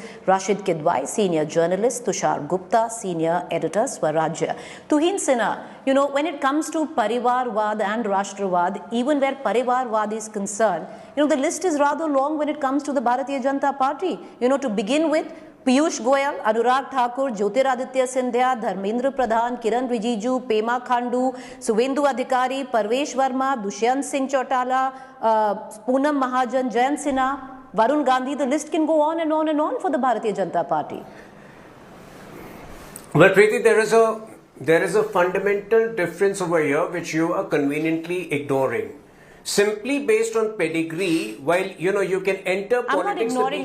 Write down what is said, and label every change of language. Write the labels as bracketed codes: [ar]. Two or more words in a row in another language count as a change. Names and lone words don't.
[en] Rasheed Kidwai, senior journalist. Tushar Gupta, senior editor, Swarajya. Tuhin Sinha, you know, when it comes to Parivarvaad and Rashtravaad, even where Parivarvaad is concerned, you know, the list is rather long when it comes to the Bharatiya Janata Party. You know, to begin with, Piyush Goyal, Anurag Thakur, Jyotiraditya Scindia, Dharmendra Pradhan, Kiran Rijiju, Pema Khandu, Suvendu Adhikari, Parvesh Verma, Dushyant Singh Chautala, Poonam Mahajan, Jayant Sinha, Rahul Gandhi. The list can go on and on and on for the Bharatiya Janata Party. Well, Preeti, there is a fundamental difference over here which you are conveniently ignoring. Simply based on pedigree, while you can enter politics, I'm not ignoring